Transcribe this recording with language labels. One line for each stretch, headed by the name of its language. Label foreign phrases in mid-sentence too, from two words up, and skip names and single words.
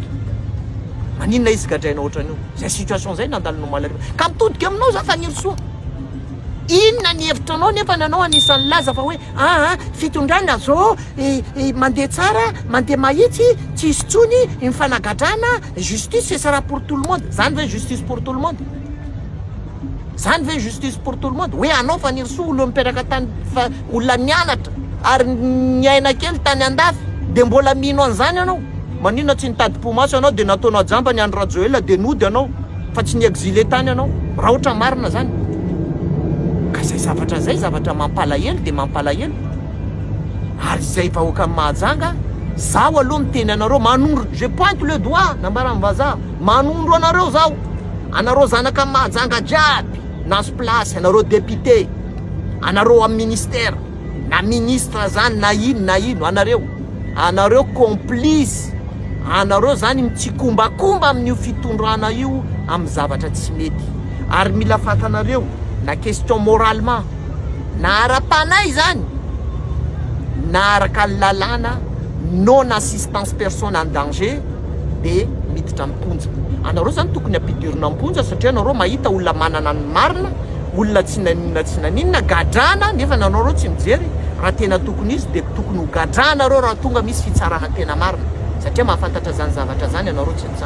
Malagasy: Maninona izy gadraina ohatran'io? Zay situation zay nandalo Malakasy ka mitodika aminao za faniry soa. Inona ny hevitranao nefa nanao anisan'ny laza fa hoe fitondrana zao mandeha tsara, mandeha mahitsy, tsy isy tsony, mifanagadrana,
French: justice ce sera pour tout le monde.
Malagasy: Zany ve
French: justice pour tout le monde?
Malagasy: Zany ve
French: justice pour tout le monde?
Malagasy: Hoe anao faniry soa olona miperaka tany olona mianatra ary miaina kely tany andafy de mbola mino an'izany anao. Maninona tsy nitady pomaso anao de nataonao jamba ny andro Rajoelina de nody anao fa tsy niexilé tany anao. Raha ohatra marina zany. Ka zay zavatra zay zavatra mampalahelo de mampalahelo. Ary zay vahoaka mahajanga zaho aloha miteny anareo manondro,
French: je pointe le doigt
Malagasy: nambaran'ny vazaha, manondro anareo zaho, anareo zanaka mahajanga jiaby naso place, anareo député, anareo amin'ny ministère na ministre zany na ino anareo complice, anareo zany mitsikombakomba amin'io fitondrana io amin'ny zavatra tsy mety. Ary mila fantanareo na question moralement na ara-panay zany na araka lalana
French: non assistance personne en danger
Malagasy: de miditra amponja. Anareo zany tokony ampidirina amponja satria anareo mahita olona manana ny marina, olona tsy naninona gadrana nefa anareo tsy mijery. Raha tena tokony izy de tokony ho gadrana anareo raha tonga misy fitsarana tena marina satria mahafantatra zany zavatra zany anareo tsy nitsana.